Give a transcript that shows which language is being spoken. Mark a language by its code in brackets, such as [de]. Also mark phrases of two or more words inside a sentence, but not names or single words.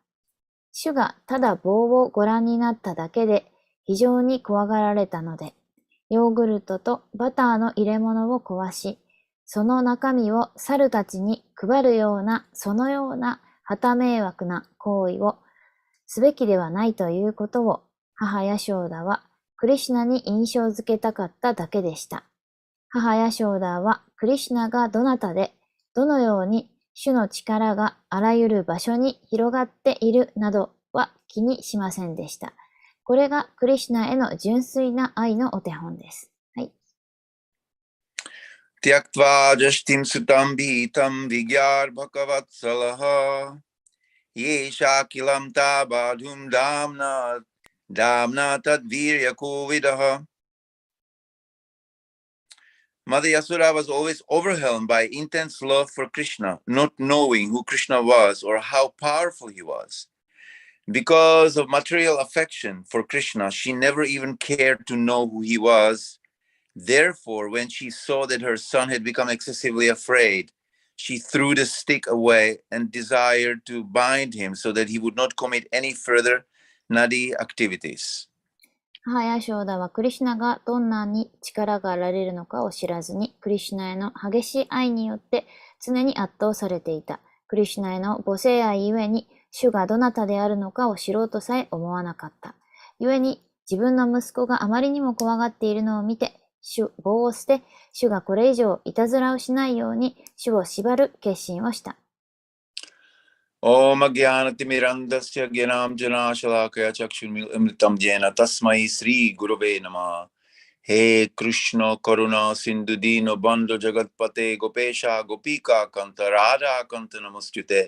[ja] 主がただ棒をご覧になっただけで非常に怖がられたので、ヨーグルトとバターの入れ物を壊し、その中身を猿たちに配るような、そのような旗迷惑な行為をすべきではないということを、母ヤショーダはクリシュナに印象づけたかっただけでした。母ヤショーダはクリシュナがどなたで、どのように主の力があらゆる場所に広がっているなどは気にしませんでした。これがクリシュナへの純粋な愛のお手本です。はい。 [sa] त्यक्त्वा यष्टिं सुतं भीतं विज्ञाय अर्भकवत्सला इयेष किल तं बद्धुं दाम्ना अतद्वीर्यकोविदा. [en] Mother Yashoda was always overwhelmed by intense love for Krishna, not knowing who Krishna was or how powerful he was. Because of material affection for Krishna, she never even cared to know who he was. Therefore, when she saw that her son had become excessively afraid, she threw the stick away and desired to bind him so that he would not commit any further nadi activities. [ja] 母ヤショーダはクリシュナがどんなに力があられるのかを知らずに、クリシュナへの激しい愛によって常に圧倒されていた。クリシュナへの母性愛ゆえに、主がどなたであるのかを知ろうとさえ思わなかった。ゆえに、自分の息子があまりにも怖がっているのを見て、棒を捨て、主がこれ以上いたずらをしないように、主を縛る決心をした。 [sa] ॐ अज्ञानतिमिरान्धस्य ज्ञानाञ्जनशलाकया चक्षुरुन्मीलितं येन तस्मै श्रीगुरवे नमः. हे कृष्ण करुणासिन्धो दीनबन्धो जगत्पते गोपेश गोपिकाकान्त राधाकान्त नमोऽस्तु ते.